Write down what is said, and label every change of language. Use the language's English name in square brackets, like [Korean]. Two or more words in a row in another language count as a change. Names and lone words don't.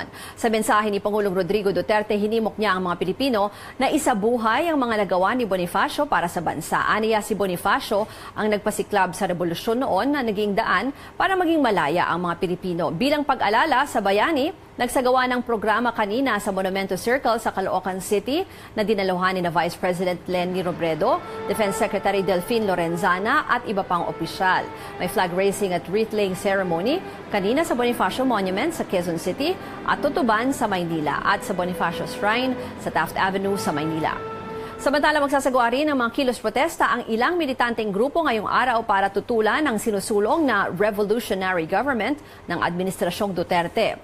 [Filipino] Sa mensahe ni Pangulong Rodrigo Duterte, hinimok niya ang mga Pilipino na isabuhay ang mga nagawa ni Bonifacio para sa bansa. Aniya si Bonifacio ang nagpasiklab sa revolusyon noon na naging daan para maging malaya ang mga Pilipino. Bilang pag-alala sa bayani, nagsagawa ng programa kanina sa Monumento Circle sa ʔaloocan City na dinaluhan ni Vice President Leni Robredo, Defense Secretary Delfin Lorenzana at iba pang opisyal. May [English] flag raising [Filipino] at [English] wreath-laying ceremony [Filipino] kanina sa Bonifacio Monument sa Quezon City at Tutuban sa Maynila at sa Bonifacio Shrine sa Taft Avenue sa Maynila. Samantala, magsasagawa rin ng mga kilos protesta ang ilang militanteng grupo ngayong araw para tutulan ang sinusulong na [English] revolutionary government [Filipino] ng Administrasyong Duterte.